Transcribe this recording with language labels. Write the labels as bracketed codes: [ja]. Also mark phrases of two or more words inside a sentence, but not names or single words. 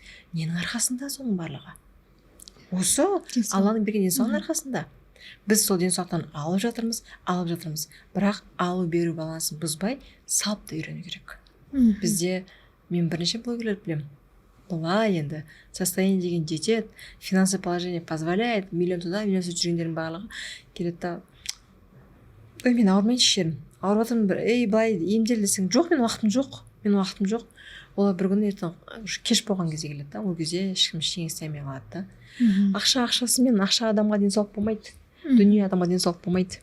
[kk] Ненің арқасында соның барлығы? Осы Алланың берген денсаулықтың арқасында. Біз сол денсаулықтан алып жатырмыз, бірақ алу беру балансын бұзбай салып та үйрену керек. Бізде мен бірнеше блогерлер білемін. Былай енді состояние деген жетеді, [ru] финансовое положение позволяет, миллион туда, миллион сюда [kk] жүргендердің барлығы келеді да, мен ауырмайыншы шерім, ауырып жатырмын, былай емдел десең, жоқ, мен уақытым жоқ. Олар бір күні ертең кеш болған кезде келеді да, ол кезде ешкім ештеңе істемей қалады да. Ақшасымен ақша адамға денсаулық болмайды, дүние адамға денсаулық болмайды.